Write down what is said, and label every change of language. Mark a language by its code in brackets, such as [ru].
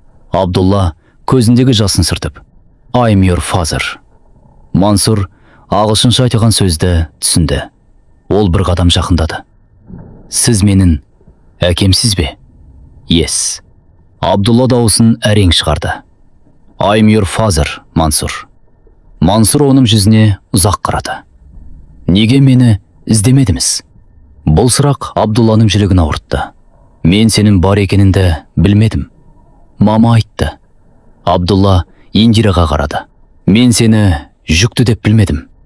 [kk] Абдулла көзіндегі жасын сүртіп. [en] I'm your father. [kk] Мансур ағылшынша айтылған сөзді түсінді. Ол бір қадам жақындады. Сіз менің әкемсіз бе? [en] Yes. [kk] Абдулла дауысын әрең шығарды. [en] I'm your father, Мансур. [kk] Мансур оның жүзіне ұзақ қарады. Неге мені іздемедіңіз? Бұл сұрақ Абдулланың жүрегін ауыртты. Мен сенің бар екеніңді білмедім. Мама айтты. Абдулла Индираға қарады. Мен сені жүкті деп білмедім.